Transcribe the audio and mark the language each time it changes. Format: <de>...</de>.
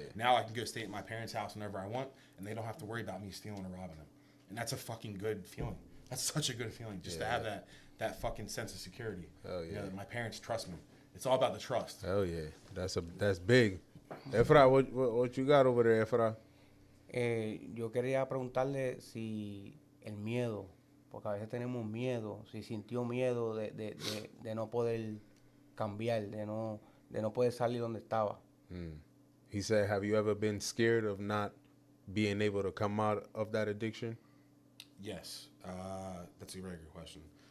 <en>Now I can go stay at my parents' house whenever I want, and they don't have to worry about me stealing or robbing them. And that's a fucking good feeling. That's such a good feeling, just to have that fucking sense of security. That my parents trust me. It's all about the trust. Hell yeah. That's big. Efra, what you got over there, Efra?</en> <es>Yo quería preguntarle si el miedo, porque a veces tenemos miedo, si sintió miedo de no poder cambiar, de no poder salir donde estaba.</es> <en>He said, have you ever been scared of not being able to come out of that addiction? Yes. That's a very good question.</en>